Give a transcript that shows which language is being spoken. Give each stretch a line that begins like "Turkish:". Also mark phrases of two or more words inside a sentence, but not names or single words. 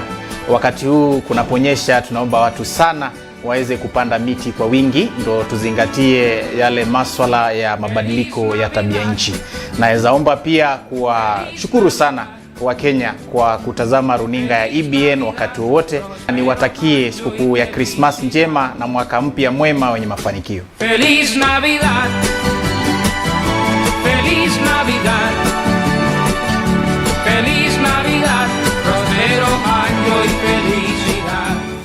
Swahili: Wakati huu kunaponyesha, tunaomba watu sana waweze kupanda miti kwa wingi, ndo tuzingatie yale maswala ya mabadiliko ya tabia nchi. Naweza omba pia kuwashukuru sana wa Kenya kwa kutazama runinga ya EBN wakati wote. Niwatakie sikukuu ya Christmas njema na mwaka mpya mwema wenye mafanikio.
Spanish: Feliz Navidad. Feliz Navidad. Feliz Navidad. Prospero año y felicidad.